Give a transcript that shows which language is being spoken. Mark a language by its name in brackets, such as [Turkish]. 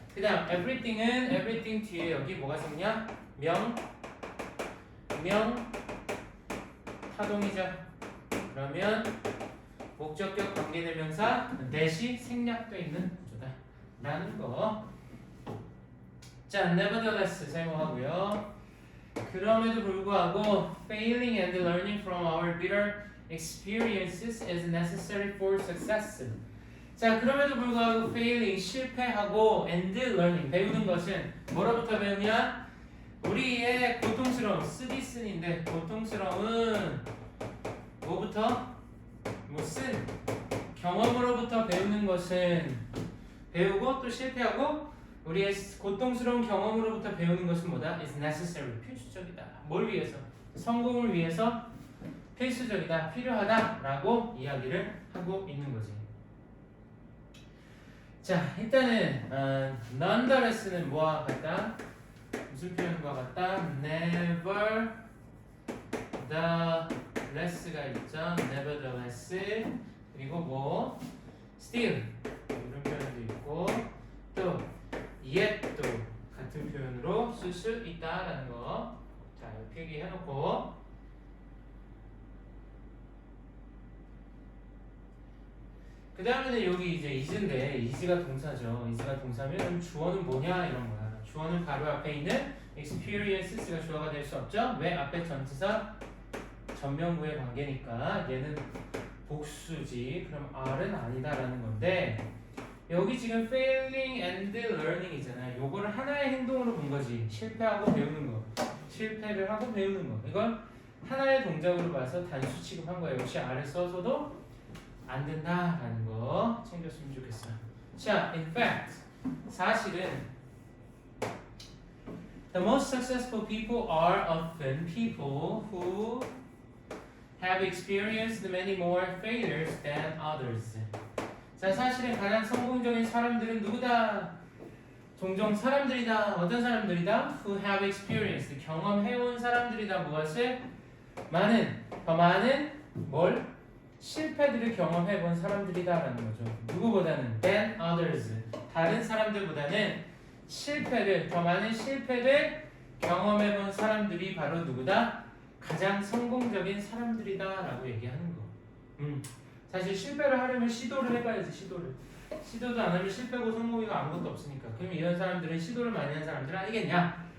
[Korean] 그 다음 everything은 everything 뒤에 여기 뭐가 생냐? 명 타동이죠. 그러면 목적격 관계대명사 that이 생략되어 있는 구조다 라는 거. 자, nevertheless 사용하고요. 그럼에도 불구하고 [English] failing and learning from our bitter experiences is necessary for success. [Korean] 자, 그럼에도 불구하고 failing 실패하고 and learning 배우는 것은 뭐로부터 배우냐? 우리의 고통스러운 쓰디쓴인데 고통스러운 뭐부터? 쓴 경험으로부터 배우는 것은 배우고 또 실패하고 우리의 고통스러운 경험으로부터 배우는 것은 뭐다? [English] is necessary [Korean] 필수적이다. 뭘 위해서? 성공을 위해서 필수적이다, 필요하다 라고 이야기를 하고 있는 거지. 자, 일단은 nonetheless는 뭐와 같다? 무슨 표현과 같다? never the less가 있죠. nevertheless 그리고 뭐 still 이런 표현도 있고 또 yet도 같은 표현으로 쓸 수 있다라는 거. 자, 이렇게 필기해놓고 그 다음에는 여기 이제 is인데 is가 동사죠. is가 동사면 그럼 주어는 뭐냐 이런 거야. 주어는 바로 앞에 있는 experiences가 주어가 될 수 없죠. 왜? 앞에 전치사 전명구의 관계니까 얘는 복수지. 그럼 R은 아니다라는 건데 여기 지금 [English] failing and learning [Korean] 이잖아요. 요거를 하나의 행동으로 본 거지. 실패하고 배우는 거. 실패를 하고 배우는 거. 이건 하나의 동작으로 봐서 단수 취급한 거예요. 역시 R을 써서도 안 된다라는 거 챙겼으면 좋겠어요. [English] 자, in fact [Korean] 사실은 [English] the most successful people are often people who have experienced many more failures than others. [Korean] 자, 사실은 가장 성공적인 사람들은 누구다? 종종 사람들이다. 어떤 사람들이다? [English] Who have experienced. [Korean] 경험해온 사람들이다. 무엇을? 더 많은 뭘? 실패들을 경험해본 사람들이다라는 거죠. 누구보다는 [English] than others. [Korean] 다른 사람들보다는 더 많은 실패를 경험해본 사람들이 바로 누구다? 가장 성공적인 사람들이다라고 얘기하는 거. 사실 실패를 하려면 시도를 해봐야지. 시도도 안 하면 실패고 성공이가 아무것도 없으니까. 그럼 이런 사람들은 시도를 많이 한 사람들 아니겠냐?